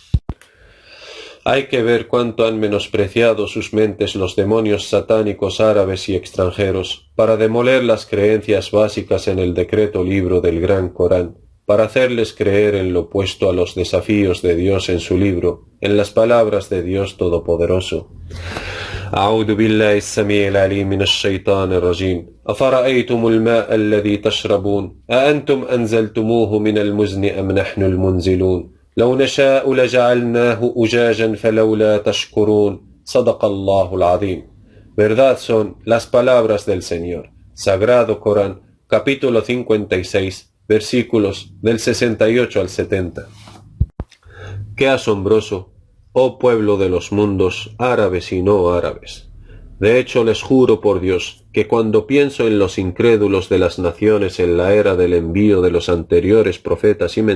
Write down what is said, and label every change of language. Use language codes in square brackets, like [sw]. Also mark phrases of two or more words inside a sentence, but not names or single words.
[es] Hay que ver cuánto han menospreciado sus mentes los demonios satánicos árabes y extranjeros para demoler las creencias básicas en el decreto libro del Gran Corán, para hacerles creer en lo opuesto a los desafíos de Dios en su libro, en las palabras de Dios Todopoderoso. [ar] أعوذ بالله السميع العليم من الشيطان الرجيم أفرأيتم الماء الذي تشربون أأنتم أنزلتموه من المزن أم نحن المنزلون لو نشاء لجعلناه أجاجا فلولا تشكرون صدق الله العظيم. [es] Verdad son las palabras del Señor. Sagrado Corán, capítulo 56, versículos del 68 al 70. Qué asombroso, oh pueblo de los mundos, árabes y no árabes. De hecho, les juro por Dios, que cuando pienso en los incrédulos de las naciones en la era del envío de los anteriores profetas y